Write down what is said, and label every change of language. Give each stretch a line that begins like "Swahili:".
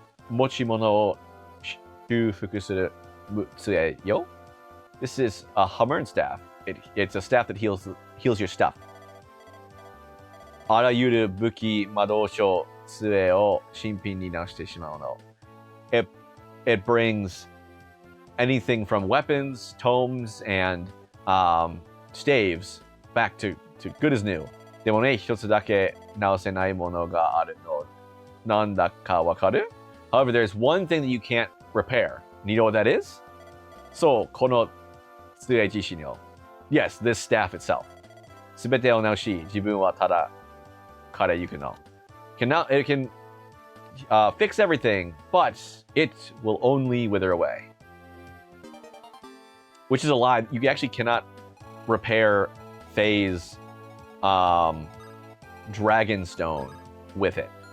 Japanese: 持ち物を修復する杖よ。
English: This is a Hammer staff. It's a staff that heals your stuff.
Japanese: あらゆる武器、魔導書、杖を新品に直してしまうの。
English: It brings anything from weapons, tomes, and staves back to good as new.
Japanese: でもね、一つだけ直せないものがあるの。なんだかわかる?
English: However, there's one thing that you can't repair. And you know what that is? So,
Japanese: この杖自身を
English: Yes, this staff itself.
Japanese: すべてを直し、自分はただ彼ゆくの。
English: It can fix everything, but it will only wither away. Which is a lie. You actually cannot repair Faye's Dragonstone with it.